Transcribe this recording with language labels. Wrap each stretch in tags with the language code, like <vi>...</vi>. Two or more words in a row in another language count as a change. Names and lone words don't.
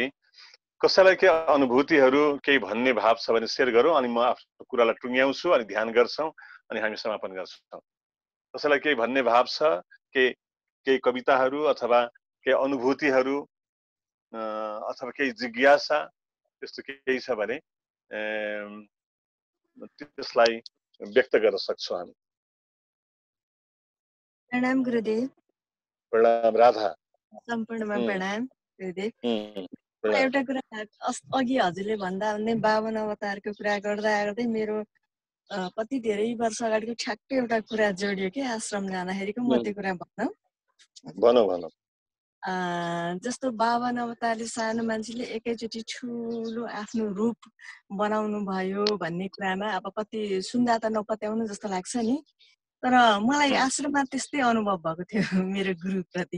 <ne>कसैलाई के अनुभूतिहरू केही भन्ने भाव छ भने सेयर गरौँ, अनि म आफ्नो कुरालाई टुङ्ग्याउँछु अनि ध्यान गर्छौँ अनि हामी समापन गर्छौँ। कसैलाई केही भन्ने भाव छ, केही कविताहरू अथवा केही अनुभूतिहरू अथवा केही जिज्ञासा त्यस्तो केही छ भने त्यसलाई व्यक्त गर्न सक्छौँ हामी। प्रणाम गुरुदेव। प्रणाम राधा। सम्पूर्णमा प्रणाम गुरुदेव। प्रणाम। एउटा कुरा अघि हजुरले भन्दा भन्दै 52 अवतारको कुरा गर्दै मेरो कति धेरै वर्ष अगाडिको ठ्याक्कै एउटा कुरा जोडियो कि आश्रम जाँदाखेरिको म त्यो कुरा भनौँ। जस्तो 52 अवतारले सानो मान्छेले एकैचोटि ठुलो आफ्नो रूप बनाउनु भयो भन्ने कुरामा अब कति सुन्दा त नपत्याउनु जस्तो लाग्छ नि, तर मलाई आश्रममा त्यस्तै अनुभव भएको थियो मेरो गुरुप्रति।</ne>